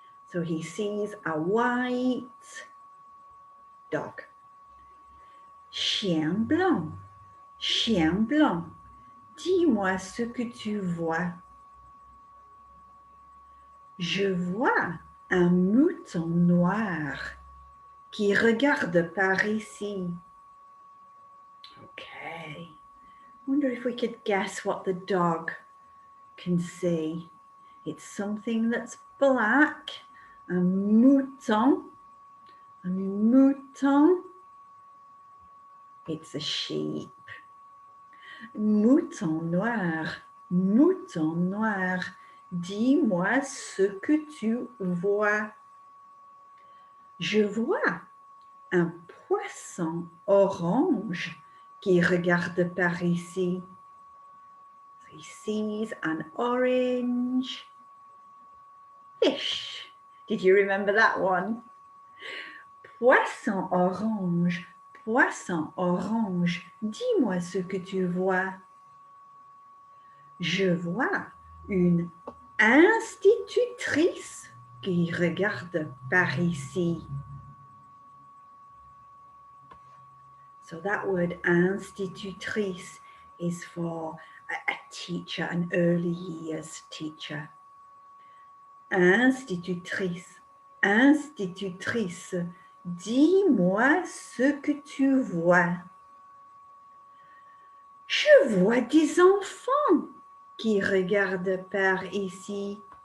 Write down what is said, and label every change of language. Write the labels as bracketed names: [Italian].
[English] So he sees a white dog. [French] Chien blanc, Chien blanc, dis-moi ce que tu vois. Je vois un mouton noir qui regarde par ici. [English] Okay. Wonder if we could guess what the dog can see. It's something that's black. [French] Un mouton. Un mouton. [English] It's a sheep. [French] Mouton noir. Mouton noir. Dis-moi ce que tu vois. Je vois un poisson orange qui regarde par ici. [English] So he sees an orange fish. Did you remember that one? [French] Poisson orange, poisson orange, dis-moi ce que tu vois. Je vois une institutrice qui regarde par ici. [English] So that word institutrice is for a teacher, an early years teacher. [French] Institutrice, institutrice, dis-moi ce que tu vois. Je vois des enfants qui regardent par ici.